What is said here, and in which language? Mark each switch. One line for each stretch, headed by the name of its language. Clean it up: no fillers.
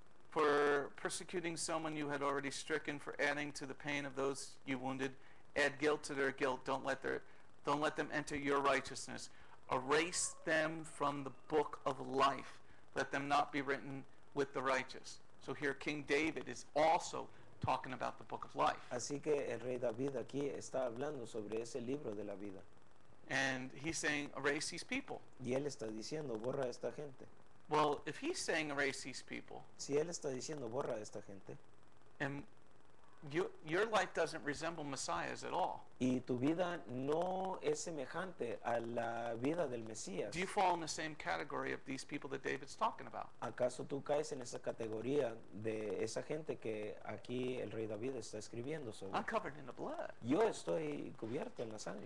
English: For persecuting someone you had already stricken, for adding to the pain of those you wounded, add guilt to their guilt. Don't let them enter your righteousness. Erase them from the book of life. Let them not be written with the righteous. So here King David is also talking about the book of life.
Spanish: Así que el rey David aquí está hablando sobre ese libro de la vida.
English: And he's saying, erase these people.
Spanish: Y él está diciendo, borra a esta gente.
English: Well, if he's saying erase these people,
Spanish: Si él está diciendo, borra a esta gente,
English: and your life doesn't resemble Messiah's at all,
Spanish: y tu vida no es semejante a la vida del Mesías,
English: do you fall in the same category of these people that David's talking about?
Spanish: ¿acaso tú caes en esa categoría de esa gente que aquí el rey David está escribiendo sobre?
English: I'm covered in the blood.
Spanish: Yo estoy cubierto en la sangre.